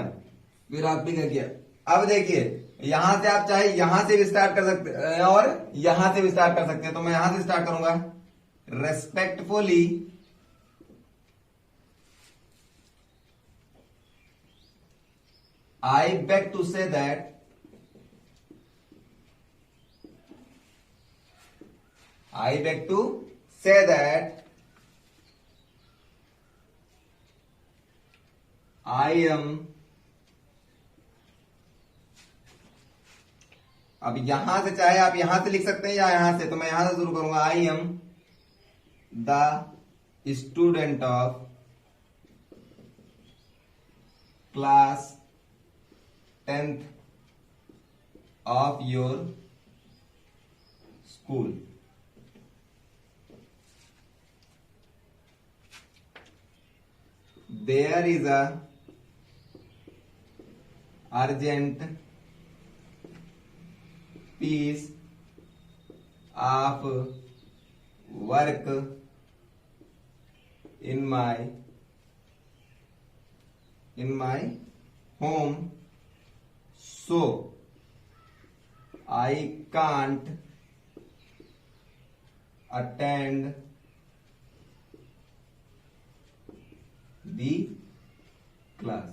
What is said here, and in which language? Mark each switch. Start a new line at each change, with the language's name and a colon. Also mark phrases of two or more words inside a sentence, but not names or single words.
Hindi: फिर आप भी क्या, अब देखिए यहां से आप चाहे यहां से भी स्टार्ट कर सकते हैं और यहां से भी स्टार्ट कर सकते हैं। तो मैं यहां से स्टार्ट करूंगा,
English: respectfully I beg to say that I beg to say that I am,
Hindi: अब यहां से चाहे आप यहां से लिख सकते हैं या यहां से, तो मैं यहां से शुरू करूंगा।
English: I am the student of class 10th of your school. There is a urgent piece of work in my home, so I can't attend the class.